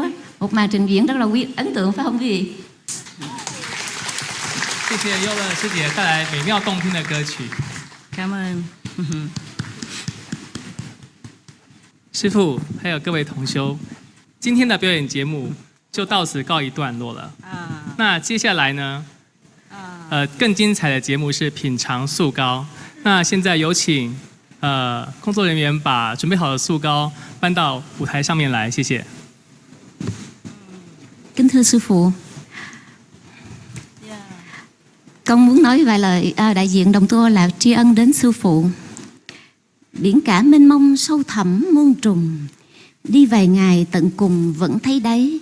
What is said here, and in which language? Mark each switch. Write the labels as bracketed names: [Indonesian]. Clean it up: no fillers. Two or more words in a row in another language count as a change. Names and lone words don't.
[Vietnamese] Một màn trình diễn rất là ấn tượng phải không quý vị? [Chinese] 谢谢优乐师姐带来美妙动听的歌曲。 [Vietnamese] Cảm ơn. [Chinese] 师傅还有各位同修，今天的表演节目就到此告一段落了。那接下来呢，更精彩的节目是品尝素糕。那现在有请工作人员把准备好的素糕搬到舞台上面来，谢谢。 [Vietnamese] Kính thưa sư phụ, con muốn nói vài lời đại diện đồng tour là tri ân đến sư phụ. Biển cả mênh mông sâu thẳm muôn trùng, đi vài ngày tận cùng vẫn thấy đáy.